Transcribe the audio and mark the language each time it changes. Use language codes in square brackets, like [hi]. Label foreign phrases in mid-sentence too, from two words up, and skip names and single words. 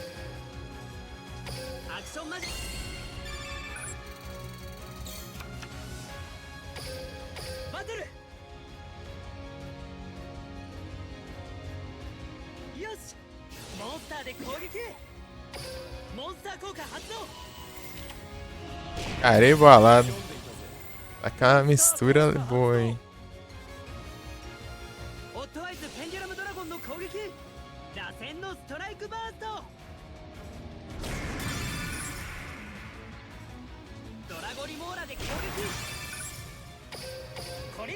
[ja] アクションマジック。バトル。よし。モンスターで攻撃。モンスター効果発動。 [pt] Cara, embolado. Tá com uma mistura boa, hein? [ja] オットアイズペンデュラムドラゴンの攻撃。螺旋のストライクバースト。ドラゴリモーラで攻撃。